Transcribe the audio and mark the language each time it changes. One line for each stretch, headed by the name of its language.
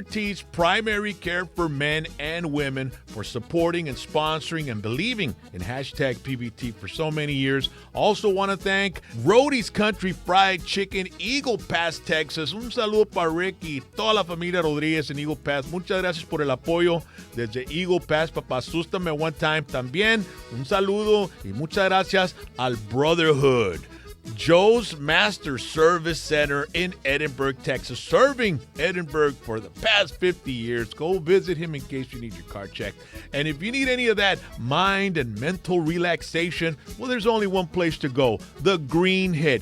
English: T's Primary Care for Men and Women for supporting and sponsoring and believing in hashtag PBT for so many years. Also want to thank Rody's Country Fried Chicken, Eagle Pass, Texas.
Spanish: Un saludo para Rick y toda la familia Rodríguez en Eagle Pass. Muchas gracias por el apoyo desde Eagle Pass. Papá, asústame
English: one time.
Spanish: También un saludo y muchas gracias al Brotherhood.
English: Joe's Master Service Center in Edinburgh, Texas, serving Edinburgh for the past 50 years. Go visit him in case you need your car checked. And if you need any of that mind and mental relaxation, well, there's only one place to go, the Green Hit.